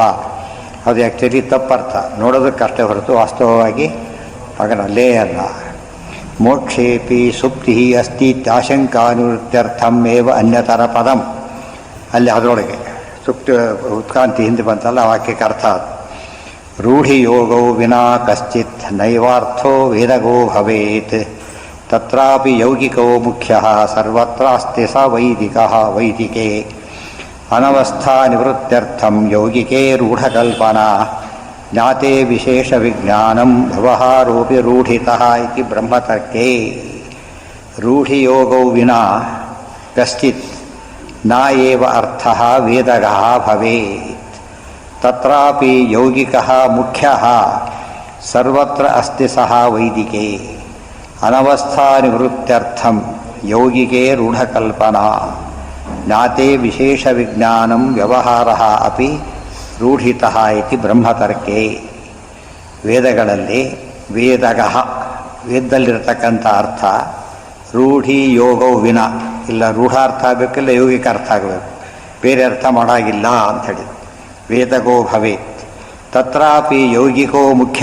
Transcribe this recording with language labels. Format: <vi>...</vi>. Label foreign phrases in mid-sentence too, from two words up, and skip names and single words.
<kn>ಅದು ಆ್ಯಕ್ಚುಲಿ ತಪ್ಪರ್ಥ, ನೋಡೋದಕ್ಕಷ್ಟೇ ಹೊರತು ವಾಸ್ತವವಾಗಿ ಮಗನಲ್ಲೇ ಅಲ್ಲ.</kn> <sa>ಮೋಕ್ಷೇಪಿ ಸುಪ್ತಿ ಅಸ್ತಿ ಆಶಂಕಾನುವೃತ್ಯರ್ಥಂ ಏವ ಅನ್ಯತರ ಪದಂ.</sa> <kn>ಅಲ್ಲಿ ಅದರೊಳಗೆ ಸುಪ್ತಿ ಉತ್ಕ್ರಾಂತಿ ಹಿಂದೆ ಬಂತಲ್ಲ, ಆ ವಾಕ್ಯಕ್ಕೆ ಅರ್ಥ ಅದು.</kn> <sa>ರೂಢಿಯೋಗೋ ವಿನಾ ಕಶ್ಚಿತ್ ನೈವಾರ್ಥೋ ವೇದಗೋ ಭವೇತ್ ತತ್ರಾಪಿ ಯೌಗಿಕೋ ಮುಖ್ಯಃ ಸರ್ವತ್ರಾಸ್ತಿ ಸ ವೈದಿಕಃ ವೈದಿಕೆ ಅನವಸ್ಥಾ ನಿವೃತ್ತ್ಯರ್ಥಂ ಯೌಗಿಕೆ ರೂಢಕಲ್ಪನಾ ಜ್ಞಾತೆ ವಿಶೇಷ ವಿಜ್ಞಾನಂ ವ್ಯವಹಾರೋಪಿ ರೂಢಿತಃ ಇತಿ ಬ್ರಹ್ಮತರ್ಕೆ. ರೂಢಿಯೋಗೋ ವಿನಾ ಕಶ್ಚಿತ್ ನ ಏವ ಅರ್ಥಃ ವೇದಗಃ ಭವೇತ್ ತತ್ರಾಪಿ ಯೌಗಿಕಃ ಮುಖ್ಯಃ ಸರ್ವತ್ರ ಅಸ್ತಿ ಸಹ ವೈದಿಕೆ ಅನವಸ್ಥಾ ನಿವೃತ್ತ್ಯರ್ಥಂ ಯೌಗಿಕೆ ರೂಢಕಲ್ಪನಾ ಜ್ಞಾತೆ ವಿಶೇಷ ವಿಜ್ಞಾನಂ ವ್ಯವಹಾರಃ ಅಪಿ ರೂಢಿತಃ ಇತಿ ಬ್ರಹ್ಮತರ್ಕೆ.</sa> <kn>ವೇದಗಳಲ್ಲಿ ವೇದಗಃ ವೇದದಲ್ಲಿರತಕ್ಕಂಥ ಅರ್ಥ</kn> <sa>ರೂಢಿ ಯೋಗೋ ವಿನ,</sa> <kn>ಇಲ್ಲ ರೂಢಾರ್ಥ ಆಗಬೇಕಿಲ್ಲ ಯೌಗಿಕ ಅರ್ಥ ಆಗಬೇಕು, ಬೇರೆ ಅರ್ಥ ಮಾಡಾಗಿಲ್ಲ ಅಂಥೇಳಿ.</kn> <sa>ವೇದಗೋ ಭವೇತ್ ತತ್ರಾಪಿ ಯೌಗಿಕೋ ಮುಖ್ಯ.</sa>